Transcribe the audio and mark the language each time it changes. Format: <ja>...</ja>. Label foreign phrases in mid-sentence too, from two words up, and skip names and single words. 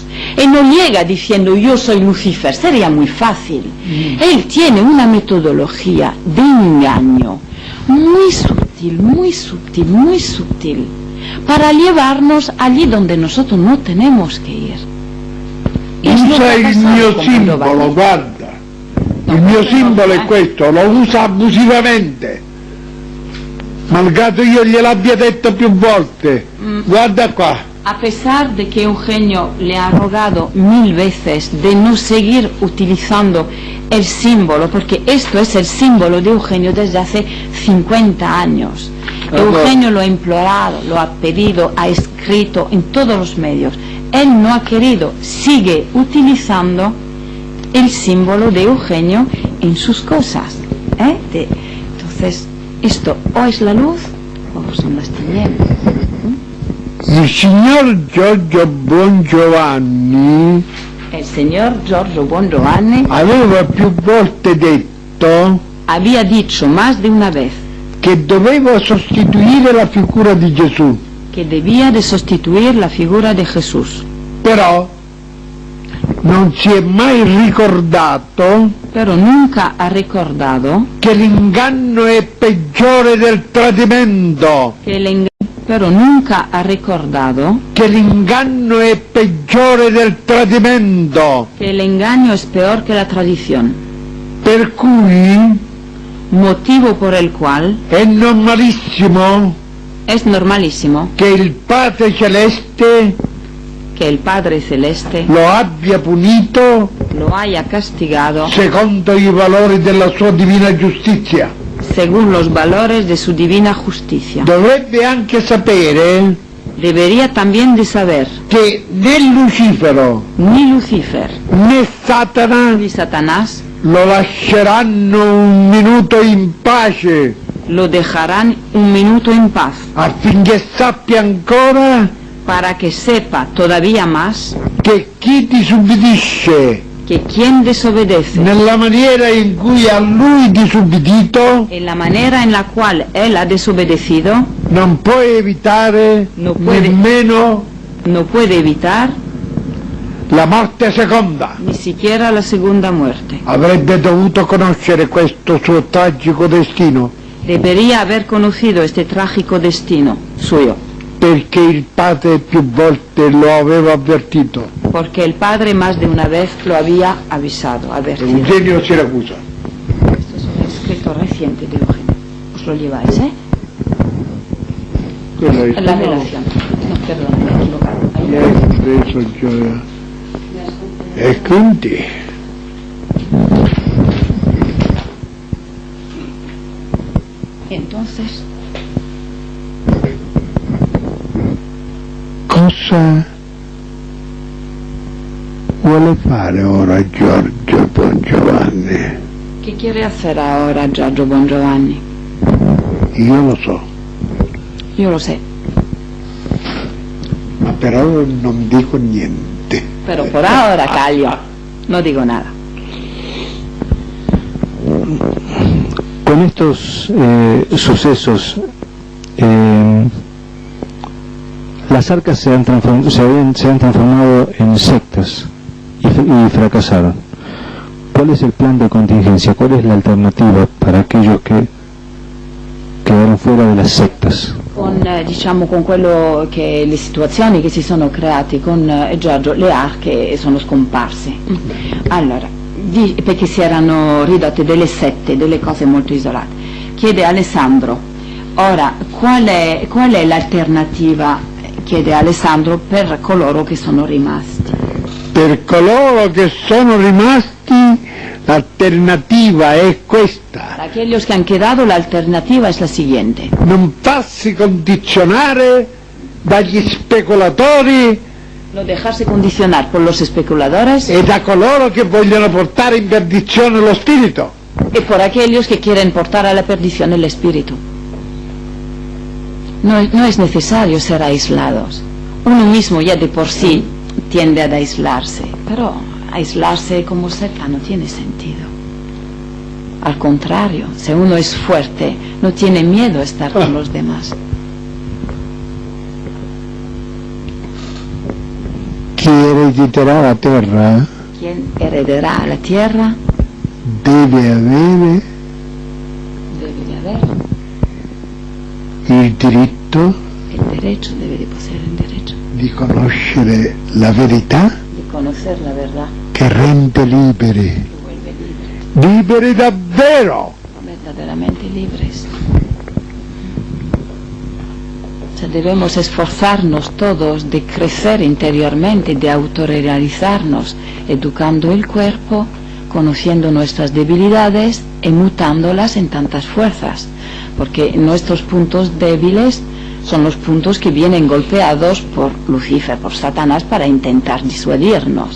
<es>Él no llega diciendo yo soy Lucifer, sería muy fácil. Él tiene una metodología de engaño muy sutil, para llevarnos allí donde nosotros no tenemos que ir.</es> <it>Usa il mio simbolo, guarda, il mio simbolo è questo, lo usa abusivamente, malgrado io gliel'abbia detto più volte, guarda qua.</it> <es>A pesar de que Eugenio le ha rogado 1000 veces de no seguir utilizando el símbolo, porque esto es el símbolo de Eugenio desde hace 50 años. Eugenio lo ha implorado, lo ha pedido, ha escrito en todos los medios. Él no ha querido, sigue utilizando el símbolo de Eugenio en sus cosas. Entonces, esto o es la luz o son las tinieblas.</es> <it>Il signor Giorgio Bongiovanni</it> <es>El señor Giorgio Bongiovanni</es> <it>aveva più volte detto</it> <es>había dicho más de una vez</es> <it>che doveva sostituire la figura di Gesù,</it> <es>que debía de sustituir la figura de Jesús,</es> <it>però non si è mai ricordato</it> <es>pero nunca ha recordado</es> <it>che l'inganno è peggiore del tradimento,</it> <es>pero nunca ha recordado</es> <it>che l'inganno è peggiore del tradimento,</it> <es>que el engaño es peor que la tradición,</es> <it>per cui</it> <es>motivo por el cual</es> <it>è normalissimo</it> <es>es normalísimo</es> <it>che il Padre Celeste</it> <es>que el Padre Celeste</es> <it>lo abbia punito</it> <es>lo haya castigado</es> <it>secondo i valori della sua divina giustizia.</it> <es>según los valores de su divina justicia.</es> <it>Dovrebbe anche sapere</it> <es>Debería también de saber</es> <it>che né Lucifero</it> <es>ni Lucifer</es> <it>né Satana</it> <es>ni Satanás</es> <it>lo lasceranno un minuto in pace</it> <es>lo dejarán un minuto en paz</es> <it>affinché sappia ancora</it> <es>para que sepa todavía más</es> <it>che chi disubbidisce</it> <es>que quien desobedece</es> <it>nella maniera in cui a lui disubbidito</it> <es>en la manera en la cual él ha desobedecido</es> <it>non può evitare</it> <es>No puede.</es> <it>nemmeno</it> <es>no puede evitar</es> <it>la morte seconda.</it> <es>ni siquiera la segunda muerte.</es> <it>Avrebbe dovuto conoscere questo suo tragico destino,</it> <es>Debería haber conocido este trágico destino suyo,</es> <it>perché il Padre più volte lo aveva avvertito.</it> <es>porque el Padre más de una vez lo había avisado, advertido. Eugenio Siracusa. Esto es un escrito reciente de Eugenio. Os lo lleváis, ¿eh?</es> <it>Quello è</it> <es>La relación. No, perdón, me he equivocado. Ahí.</es> <it>preso io. E quindi</it> <es>Entonces,</es> <it>cosa vuole fare ora Giorgio Bon Giovanni?</it> <es>¿qué quiere hacer ahora Giorgio Bon Giovanni?</es> <it>Io lo so,</it> <es>Yo lo sé,</es> <it>ma però non dico niente.</it> <es>pero por ahora callo, no digo nada. Con estos sucesos, las arcas se han transformado en sectas y fracasaron. ¿Cuál es el plan de contingencia? ¿Cuál es la alternativa para aquellos que quedaron fuera de las sectas?</es> <it>Con, diciamo, con quello che le situazioni che si sono create con Giorgio, le arche sono scomparse. Allora, perché si erano ridotte delle sette, delle cose molto isolate. Chiede Alessandro, ora qual è l'alternativa, chiede Alessandro, per coloro che sono rimasti? Per coloro che sono rimasti l'alternativa è questa:</it> <es>Para aquellos que han quedado, la alternativa es la siguiente:</es> <it>non farsi condizionare dagli speculatori</it> <es>no dejarse condicionar por los especuladores</es> <it>e da coloro che vogliono portare in perdizione lo spirito.</it> <es>y por aquellos que quieren portar a la perdición el espíritu. No es necesario ser aislados. Uno mismo ya de por sí tiende a aislarse, pero aislarse como secta no tiene sentido. Al contrario, si uno es fuerte, no tiene miedo a estar con los demás.</es> <it>Chi erediterà la terra</it> <es>Quien heredará la tierra</es> <it>deve avere</it> <es>debe de haber</es> <it>il diritto</it> <es>el derecho, debe de poseer el derecho</es> <it>di conoscere la verità</it> <es>de conocer la verdad</es> <it>che rende liberi,</it> <es>que vuelve libre,</es> <it>liberi davvero.</it> <es>verdaderamente libres. O sea, debemos esforzarnos todos de crecer interiormente, de autorrealizarnos, educando el cuerpo, conociendo nuestras debilidades y mutándolas en tantas fuerzas, porque nuestros puntos débiles son los puntos que vienen golpeados por Lucifer, por Satanás, para intentar disuadirnos.</es>